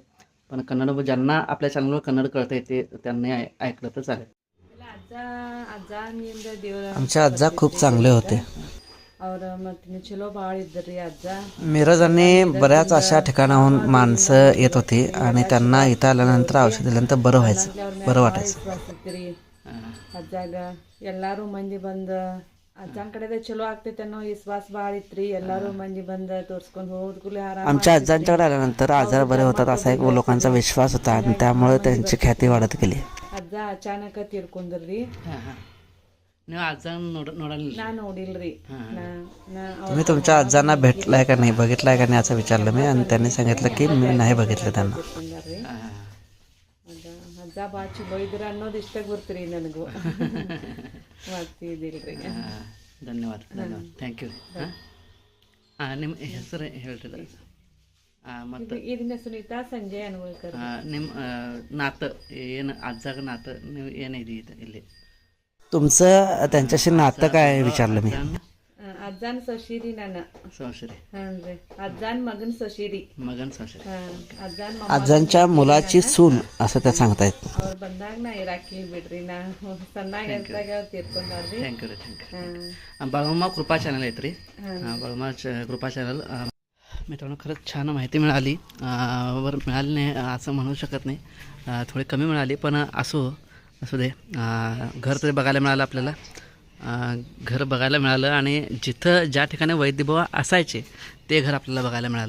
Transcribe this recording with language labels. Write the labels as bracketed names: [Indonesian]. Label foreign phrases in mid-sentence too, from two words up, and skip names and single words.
[Marathi] पण कन्नड ज्यांना आपल्या चॅनलवर कन्नड कळतं ते त्यांनी ऐकलं तर चालेल. आमचे आजा खूप चांगले होते. मिरज आणि बऱ्याच अशा ठिकाणाहून माणसं येत होती आणि त्यांना इथं आल्यानंतर औषध दिल्यानंतर बरं व्हायचं, बरं वाटायचं. [Kannada] ಅಜ್ಜಾಗ ಎಲ್ಲರೂ ಮಂದಿ ಬಂದು ಅಜ್ಜನ ಕಡೆದ ಚಲೋ ಆಗ್ತೈತೆ ಅನ್ನೋ ವಿಶ್ವಾಸ ಭಾಳ ಇತ್ರಿ. ಎಲ್ಲರೂ ಮಂದಿ ಬಂದು ತೋರಿಸ್ಕೊಂಡು ಹೋದ ಕೂಡಲೇ ಆರಾಮ. [Marathi] आमच्या आजांच्याकडे आल्यानंतर आजार बरे होतात असा एक लोकांचा विश्वास होता आणि त्यामुळे त्यांची ख्याती वाढत गेली. [Kannada] ಅಜ್ಜ ಅಚಾನಕ ತೀರ್ಕೊಂಡ್ರಿ. ನೀವು ಅಜ್ಜನ ನೋಡಲ್ಲ? ನಾ ನೋಡಿಲ್ರಿ. [Marathi] तुम्ही तुमच्या आजांना भेटलाय का नाही, बघितलाय का नाही असं विचारलं मी आणि त्यांनी सांगितलं की मी नाही बघितलं त्यांना. [Kannada] ಅಜ್ಜ ಭಾಳ ಚಲೋ ಇದ್ರ ಅನ್ನೋದು ಇಷ್ಟ ಗೊತ್ತ್ರಿ ನನಗೂ. ಮಾಡ್ತಿದ್ದಿಲ್ರಿ. ಧನ್ಯವಾದ ಧನ್ಯವಾದ [English] thank you. [Kannada] ನಿಮ್ಮ ಹೆಸರು ಹೇಳ್ತಿದ್ದಾರೆ ಮತ್ತು ಇದನ್ನ ಸುನೀತಾ ಸಂಜಯ್ ಅನ್ಗೋಳ್ಕರ್. [Marathi] ನಿಮ್ಮ नातं ಏನು आजाಗ नातं [Kannada] ನೀವು ಏನಿದೆ ಇಲ್ಲಿ [Marathi] तुमचं त्यांच्याशी नातं काय विचारलं मी. [Kannada] ಅಜ್ಜಾನ್ ಸೊಸಿರಿ ನಾನು. [Marathi] सासरे [Kannada] ಹಾನ್ರಿ ಅಜ್ಜಾನ್ ಮಗನ್ ಸೊಸಿರಿ. [Marathi] मगन सासरे. [Kannada] ಅಜ್ಜಾನ್ [Marathi] आजांच्या मुलाची सून असं त्या सांगतायत. [Kannada] ಅವ್ರು ಬಂದಾಗ ನಾ ಇರಾಕಿಲ್ ಬಿಡ್ರಿ. ನಾ ಸಣ್ಣಾಗ ಇರ್ದಾಗ ತೀರ್ಕೊಂಡಾರ್ರಿ. [English] thank you thank you. [Marathi] बाळूमा कृपा चॅनल आहेत रे. बाळूमा कृपा चॅनल. मित्रांनो खरंच छान माहिती मिळाली. बरं मिळाली नाही असं म्हणू शकत नाही, थोडी कमी मिळाली पण असू दे. घर तरी बघायला मिळालं आपल्याला. घर बघायला मिळालं आणि जिथं ज्या ठिकाणी वैद्यबुवा असायचे ते घर आपल्याला बघायला मिळालं.